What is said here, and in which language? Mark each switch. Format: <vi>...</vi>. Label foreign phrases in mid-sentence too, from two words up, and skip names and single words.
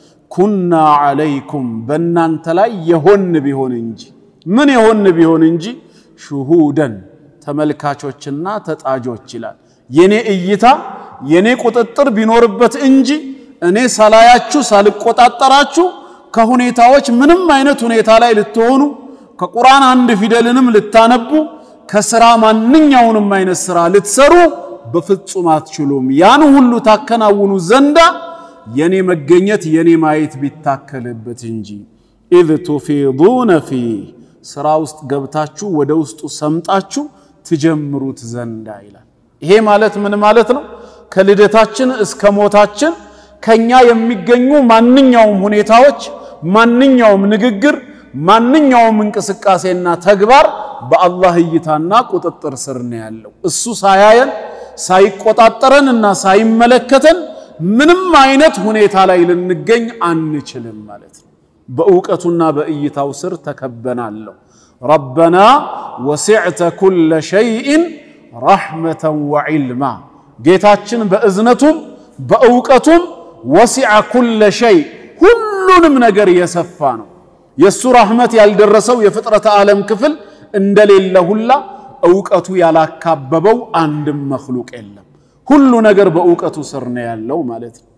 <ar>كنا عليكم</ar> <am>በእናንተ ላይ የሆን ቢሆን እንጂ ምን የሆን ቢሆን እንጂ ሹሁደን ተመልካቾችና ተጣጆች ይላል የኔ እይታ የኔ ቁጥጥር ቢኖርበት እንጂ እኔ ሳላያችሁ ሳልቆጣጣራችሁ ከሁኔታዎች ምንም አይነት ሁኔታ ላይ ልትሆኑ ከቁርአን አንድ ፊደልንም ልታነቡ ከስራ ማንኛውንም አይነት ስራ ልትሰሩ በፍጹም አትችሉም ያን ሁሉ ታከናውኑ ዘንዳ የኔ መገኘት የኔ ማየት ቢታከለበት እንጂ</am> <ar>اذ تفيضون فيه</ar> <am>ስራ ውስጥ ገብታችሁ ወደ ውስጡ ሰምጣችሁ ትጀምሩት ዘንዳ ይላል ይሄ ማለት ምን ማለት ነው ከልደታችን እስከ ሞታችን ከኛ የሚገኙ ማንኛውም ሁኔታዎች ማንኛውም ንግግር ማንኛውም እንቅስቃሴና ተግባር በአላህ እይታና ቁጥጥር ስር ነው ያለው እሱ ሳያየን ሳይቆጣጠረንና ሳይመለከተን ምንም አይነት ሁኔታ ላይ ልንገኝ አንችልም ማለት ነው በእውቀቱና በእይታው ስር ተከበናል</am> <ar>ربنا وسعت كل شيء رحمة وعلما</ar> <am>ጌታችን በእዝነቱም በእውቀቱም</am> <ar>وسع كل شيء</ar> <am>ሁሉንም ነገር የሰፋ ነው የሱ ረህመት ያልደረሰው የፍጥረት ዓለም ክፍል እንደሌለ ሁላ እውቀቱ ያላካበበው አንድም መخلوቅ የለም ሁሉ ነገር በእውቀቱ ስር ነው ያለው ማለት ነው</am>